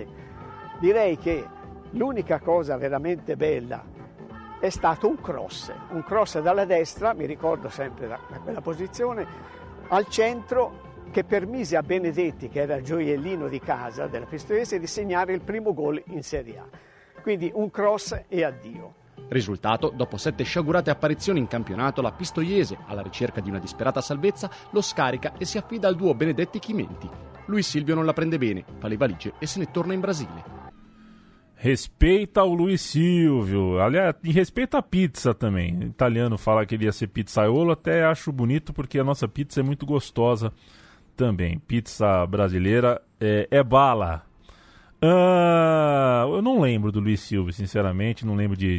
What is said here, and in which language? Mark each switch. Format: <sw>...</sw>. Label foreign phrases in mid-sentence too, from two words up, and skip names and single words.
<it>Direi che l'unica cosa veramente bella è stato un cross dalla destra, mi ricordo sempre da quella posizione, al centro, che permise a Benedetti, che era il gioiellino di casa della Pistoiese, di segnare il primo gol in Serie A. Quindi un cross e addio. Risultato, dopo 7 sciagurate apparizioni in campionato, la Pistoiese, alla ricerca di una disperata salvezza, lo scarica e si affida al duo Benedetti-Chimenti. Luis Silvio non la prende bene, fa le valigie e se ne torna in Brasile.</it> <pt>Respeita o Luiz Silvio. Aliás, e respeita a pizza também. O italiano fala que ele ia ser pizzaiolo, até acho bonito porque a nossa pizza é muito gostosa também. Pizza brasileira é bala. Eu não lembro do Luiz Silvio, sinceramente, não lembro de</pt>